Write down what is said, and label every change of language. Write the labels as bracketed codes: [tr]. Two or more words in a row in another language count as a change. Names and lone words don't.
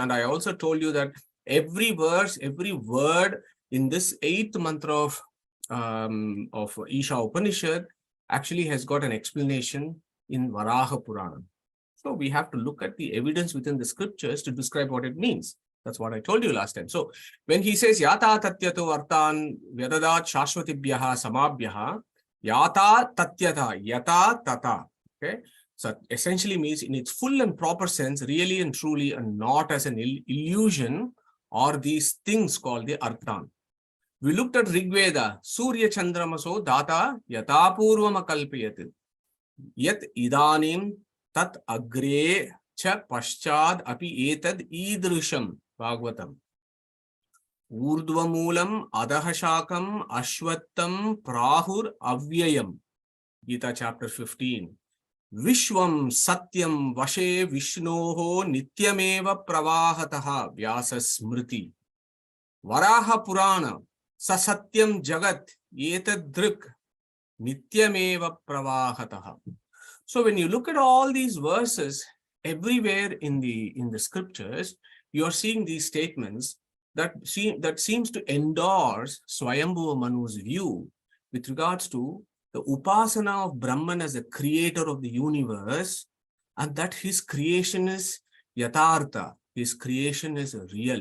[en] And I also told you that every verse, every word in this 8th mantra of Isha Upanishad actually has got an explanation in Varaha Purana. So we have to look at the evidence within the scriptures to describe what it means. That's what I told you last time. So when he says [sa] Yata Tatyato Vartan Vedadat Shashvatibhyaha Samabhyaha, Yata Tatyata, Yata Tata. [en] Okay. So essentially means in its full and proper sense, really and truly, and not as an illusion, or these things called the Arthan. We looked at [sa] Rig Veda, Surya Chandramaso Data Yata Purvama Kalpayat. Yat Idanim Tat Agre Cha Paschad Api Etad Idrisham Bhagavatam. Urdvamulam Adahashakam Ashwattam Prahur Avyayam. [en] Gita chapter 15. [sa] Vishwam Satyam Vashe Vishnoho Nityameva Pravahataha Vyasa Smriti. Varaha Purana Sasatyam Jagat Etad Drik Nityameva Pravahataha. [en] So when you look at all these verses, everywhere in the scriptures, you are seeing these statements that seems to endorse Svayambu Manu's view with regards to the upasana of Brahman as the creator of the universe, and that his creation is yatartha, his creation is real.